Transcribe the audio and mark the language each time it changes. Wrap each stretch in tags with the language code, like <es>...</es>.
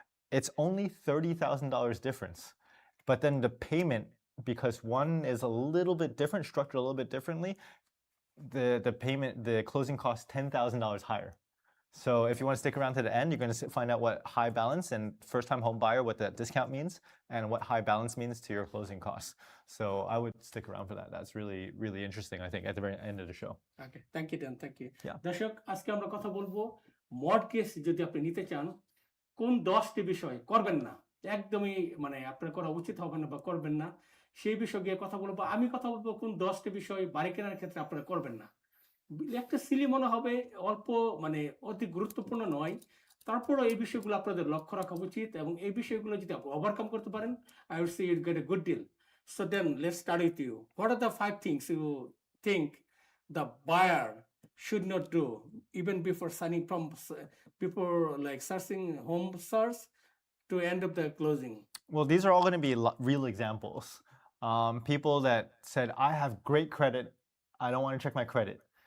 <en>It's only $30,000 difference, but then the payment, because one is a little bit different, structured a little bit differently, the payment, the closing cost $10,000 higher. So if you want to stick around to the end, you're going to find out what high balance and first-time home buyer, what that discount means, and what high balance means to your closing costs. So I would stick around for that. That's really, really interesting, I think, at the very end of the show. Okay, thank you, Dan. Thank you. Yeah.</en> <bn>দর্শক, আজকে আমরা কথা বলবো mortgage যদি আপনি নিতে চান, কোন 10টি বিষয় করবেন না, একদমই মানে আপনার করা উচিত হবে না বা করবেন না, সেই বিষয় গিয়ে কথা বলবো। আমি কথা বলবো কোন 10টি বিষয় বাড়ি কেনার ক্ষেত্রে আপনারা করবেন না। একটা সিলি মনে হবে, অল্প মানে অতি গুরুত্বপূর্ণ নয়, তারপরও এই বিষয়গুলো আপনাদের লক্ষ্য রাখা উচিত এবং এই বিষয়গুলো যদি আপনি ওভারকাম করতে পারেন,</bn> <en>I would say you get a good deal. So then let's start with you. What are the 5 things you think the buyer should not do even before signing from before like searching home search to end up the closing? Well, these are all going to be real examples. People that said, I have great credit, I don't want to check my credit.</en>